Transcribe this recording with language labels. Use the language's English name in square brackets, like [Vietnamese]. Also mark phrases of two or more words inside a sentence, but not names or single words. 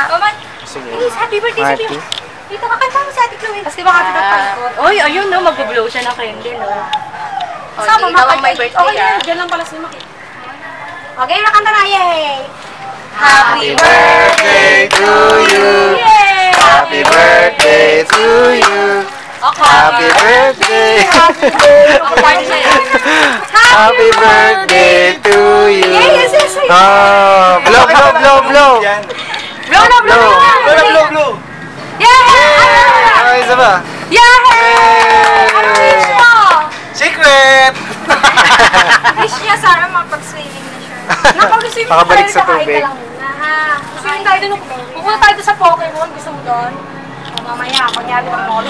[Filipino] Sige. [English] Please, happy birthday sa Marty. [Filipino] Dito ka kanta mo si Ate Chloe. Tapos di ba kami nagpangkot? Oy, ayun no, mag-blow siya ng candle, no. Sama, di, ikaw ang may birthday, Okay, ah. dyan lang pala si Maki. Okay, nakanta na, yay! [English] Happy birthday to you. Yay! Happy birthday to you. Happy birthday. Happy birthday to you. Yes, yes, yes. Oh, blow, blow, blow, blow. Blow na, blow na! Blow, blow. Yeah! [Filipino] Okay, isa ba? Yeah! Ano wish mo? [English] Secret! [Filipino] Wish niya, sana makapag-swimming na siya. Nakapag-swimming Makabalik tayo, sa kakain tubig. ka lang muna, ha? Swimming tayo doon. Pupunta tayo doon sa Pokemon. Gusto mo doon? O, mamaya, kunyari bang molo.